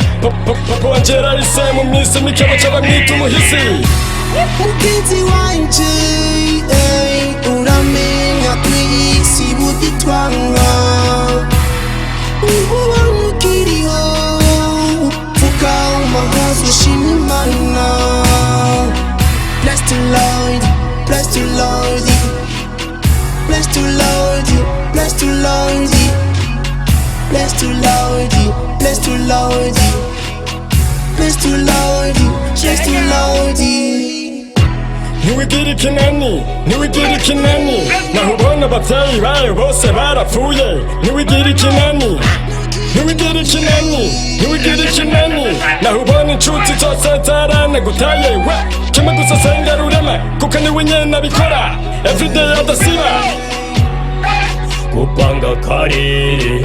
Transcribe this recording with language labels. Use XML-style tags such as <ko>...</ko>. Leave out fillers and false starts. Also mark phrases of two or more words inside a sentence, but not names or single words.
<rn>Papa wanje yarahise mu minsi mike baca bamwita umuhisi. Mugenzi wanje uramenya kw'isi buditwanga, ubona ukiriho vuga umuhazi ushima Imana.</rn> <en>Bless the Lord, bless the Lord, bless the Lord, bless the Lord, bless the Lord, bless the Lord, bless the Lord, bless the Lord.</en> <rn>Ntiwigire ikinani, ntiwigire ikinani, naho ubona abavyeyi bawe bose barapfuye. Ntiwigire ikinani, ntiwigire ikinani, ntiwigire ikinani, naho ubona inshuti zose zaranagutaye. Kimwe gusa senga rurema kuko niwe nyene abikora everyday adasiba gupanga karere.</rn>